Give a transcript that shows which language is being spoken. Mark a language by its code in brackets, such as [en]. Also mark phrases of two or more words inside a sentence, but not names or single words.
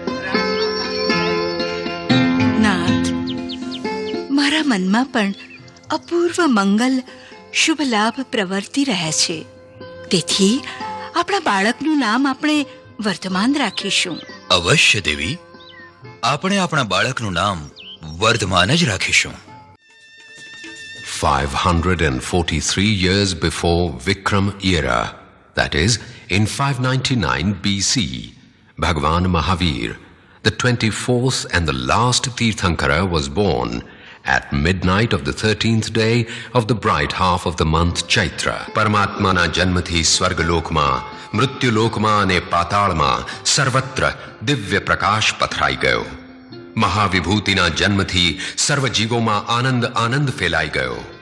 [gu] નાથ, મારા મનમાં પણ અપૂર્વ મંગલ શુભ લાભ પ્રવર્તી રહ્યા છે. તેથી આપણા બાળકનું નામ આપણે વર્ધમાન રાખીશું. અવશ્ય દેવી, આપણે આપણા બાળકનું નામ વર્ધમાન જ રાખીશું. [en] 543 years before Vikram era, that is, in 599 BC, Bhagwan Mahavir, the 24th and the last Tirthankara, was born at midnight of the 13th day of the bright half of the month Chaitra. [gu] પરમાત્માના જન્મથી સ્વર્ગલોકમાં, મૃત્યુલોકમાં અને પાતાળમાં સર્વત્ર દિવ્ય પ્રકાશ પથરાઈ ગયો. મહાવિભૂતિના જન્મથી સર્વ જીવોમાં આનંદ ફેલાઈ ગયો.